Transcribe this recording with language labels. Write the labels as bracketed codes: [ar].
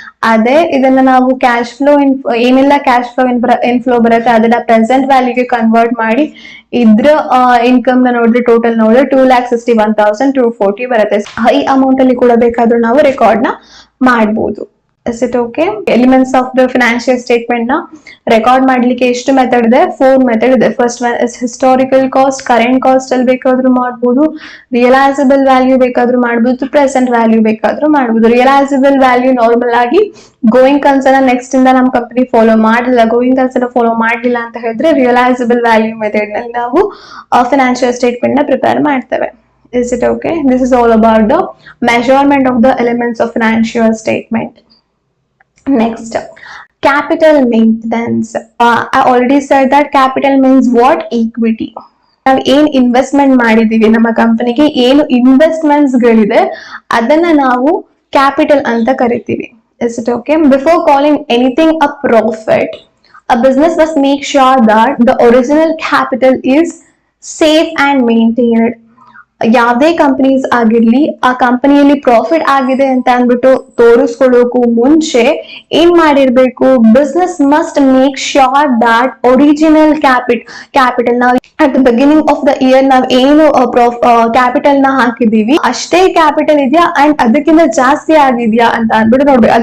[kn] ಅದೇ ಇದನ್ನ ನಾವು ಕ್ಯಾಶ್ ಫ್ಲೋ ಏನೆಲ್ಲ ಕ್ಯಾಶ್ ಫ್ಲೋ ಇನ್ಫ್ಲೋ ಬರುತ್ತೆ ಅದನ್ನ ಪ್ರೆಸೆಂಟ್ ವ್ಯಾಲ್ಯೂಗೆ ಕನ್ವರ್ಟ್ ಮಾಡಿ ಇದ್ರ ಇನ್ಕಮ್ ನ ನೋಡಿದ್ರೆ, ಟೋಟಲ್ ನೋಡಿದ್ರೆ 2,61,240 ಬರುತ್ತೆ. ಹೈ ಅಮೌಂಟ್ ಅಲ್ಲಿ ಕೂಡ ಬೇಕಾದ್ರೂ ನಾವು ರೆಕಾರ್ಡ್ ನ ಮಾಡಬಹುದು. [en] Is it okay? Elements of the financial statement na record [kn] ಮಾಡ್ಲಿಕ್ಕೆ ಎಷ್ಟು ಮೆಥಡ್ ಇದೆ? 4 ಮೆಥಡ್ ಇದೆ. [en] first one is [kn] historical cost, current cost ಅಲ್ಲಿ ಬೇಕಾದ್ರೂ ಮಾಡಬಹುದು, ರಿಯಲೈಸಬಲ್ ವ್ಯಾಲ್ಯೂ ಬೇಕಾದ್ರೂ ಮಾಡಬಹುದು, ಪ್ರೆಸೆಂಟ್ ವ್ಯಾಲ್ಯೂ ಬೇಕಾದ್ರೂ ಮಾಡಬಹುದು. ರಿಯಲೈಸಬಲ್ ವ್ಯಾಲ್ಯೂ ನಾರ್ಮಲ್ ಆಗಿ ಗೋಯಿಂಗ್ ಕನ್ಸರ್ನ್ ನೆಕ್ಸ್ಟ್ ಇಂದ ನಮ್ಮ ಕಂಪನಿ ಫಾಲೋ ಮಾಡಲಿಲ್ಲ, ಗೋಯಿಂಗ್ ಕನ್ಸರ್ನ್ ಫಾಲೋ ಮಾಡಲಿಲ್ಲ ಅಂತ ಹೇಳಿದ್ರೆ ರಿಯಲೈಸಬಲ್ ವ್ಯಾಲ್ಯೂ ಮೆಥಡ್ ನಲ್ಲಿ ನಾವು ಫೈನಾನ್ಷಿಯಲ್ ಸ್ಟೇಟ್ಮೆಂಟ್ ನ ಪ್ರಿಪೇರ್ ಮಾಡ್ತೇವೆ. [en] Is it okay? This is all about the measurement of the elements of financial statement. Next, capital maintenance. I already said that capital means what? Equity. [kn] ನಾವು ಏನ್ investment ಮಾಡಿದೀವಿ ನಮ್ಮ ಕಂಪನಿಗೆ, ಏನು ಇನ್ವೆಸ್ಟ್ಮೆಂಟ್ಸ್ ಗಳಿದೆ ಅದನ್ನ ನಾವು ಕ್ಯಾಪಿಟಲ್ ಅಂತ ಕರಿತೀವಿ. [en] Is it okay? Before calling anything a profit, A business must make sure that the original capital is safe and maintained. [kn] ಯಾವುದೇ ಕಂಪನೀಸ್ ಆಗಿರ್ಲಿ, ಆ ಕಂಪನಿಯಲ್ಲಿ ಪ್ರಾಫಿಟ್ ಆಗಿದೆ ಅಂತ ಅಂದ್ಬಿಟ್ಟು ತೋರಿಸ್ಕೊಳ್ಳೋಕು ಮುಂಚೆ ಏನ್ ಮಾಡಿರ್ಬೇಕು, [en] business must make sure that original capital [kn] ನಾವು [en] at the beginning of the year [kn] ನಾವ್ ಏನು ಕ್ಯಾಪಿಟಲ್ ನ ಹಾಕಿದೀವಿ ಅಷ್ಟೇ ಕ್ಯಾಪಿಟಲ್ ಇದೆಯಾ ಅಂಡ್ ಅದಕ್ಕಿಂತ ಜಾಸ್ತಿ ಆಗಿದ್ಯಾ ಅಂತ ಅಂದ್ಬಿಟ್ಟು ನೋಡ್ಬೇಕು.